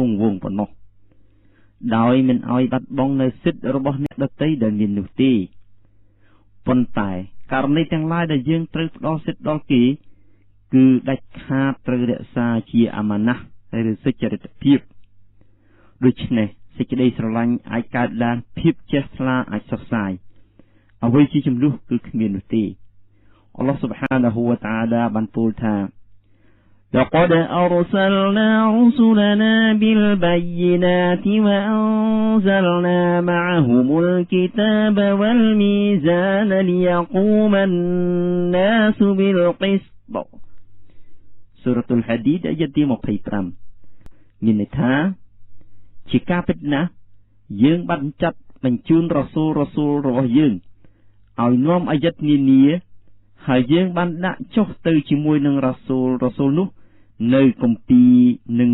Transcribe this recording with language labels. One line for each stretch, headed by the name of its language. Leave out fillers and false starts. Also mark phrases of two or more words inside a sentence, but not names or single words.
Khmer: ង់វង្សប៉ុណ្ណោះដោយមិនឲ្យបាត់បង់នៅសិទ្ធិរបស់អ្នកដទៃដែលមាននោះទេប៉ុន្តែករណីទាំងឡាយដែលយើងត្រូវផ្ដល់សិទ្ធិដល់គេគឺដាច់ខាតត្រូវរក្សាជាអាម៉ាណាស់ឬសុចរិតភាពដូច្នេះសេចក្តីស្រឡាញ់អាចកើតឡើងភាពចេះថ្លាអាចសុខសាយអ្វីជាចំនួនគឺគ្មាននោះទេអល់ឡោះ
Arabic: سبحانه และ تعالى
Khmer: បានពោលថា
Arabic: لقد أرسلنا رسلنا بالبينات وأنزلنا معهم الكتاب والميزان ليقوم الناس بالقسط
Khmer: សូរ៉ាតុល Hadid អាយ៉ាតទី 25 មានន័យថាជាការពិតណាស់យើងបានចាត់បញ្ជូនរ៉ាស៊ូលរបស់យើងឲ្យនាំអាយ៉ាតនានាហើយយើងបានដាក់ចុះទៅជាមួយនឹងរ៉ាស៊ូលនោះនៅគម្ពីរនិង